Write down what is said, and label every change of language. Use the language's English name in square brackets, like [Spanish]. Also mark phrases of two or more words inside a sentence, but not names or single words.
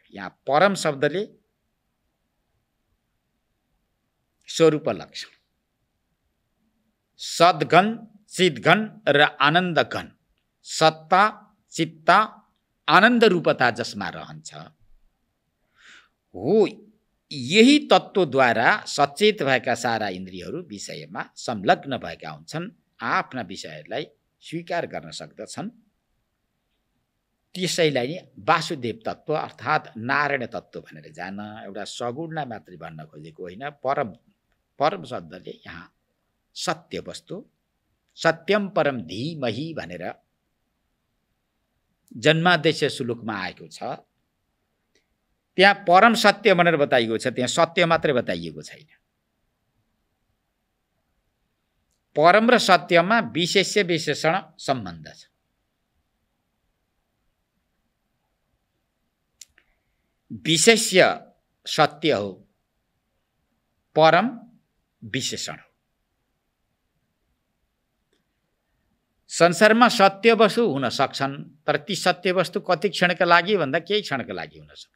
[Nepali] यहाँ परम शब्दले स्वरूप लक्षण, सद्घन, चितघन र आनन्दघन, सत्ता, चित्त, आनन्द रूपता जसमा रहन्छ हो, यही तत्त्वद्वारा सचेत भएका सारा इन्द्रियहरू विषयमा संलग्न भएका हुन्छन्, आफ्ना विषयहरूलाई स्वीकार गर्न सक्दछन्। त्यसैलाई नि वासुदेव तत्त्व अर्थात् नारायण तत्त्व भनेर जान, एउटा सगुणलाई मात्रै भन्न खोजेको होइन। परम शब्दले यहाँ सत्य वस्तु, [Sanskrit] सत्यम परम धीमहि [Nepali] भनेर जन्मादेश श्लोकमा आएको छ। त्यहाँ परम सत्य भनेर बताइएको छ, त्यहाँ सत्य मात्रै बताइएको छैन। परम र सत्यमा विशेष्य विशेषण सम्बन्ध छ। विशेष्य सत्य हो, परम विशेषण हो। संसारमा सत्य वस्तु हुन सक्छन्, तर ती सत्य वस्तु कति क्षणका लागि भन्दा केही क्षणका लागि हुन सक्छ।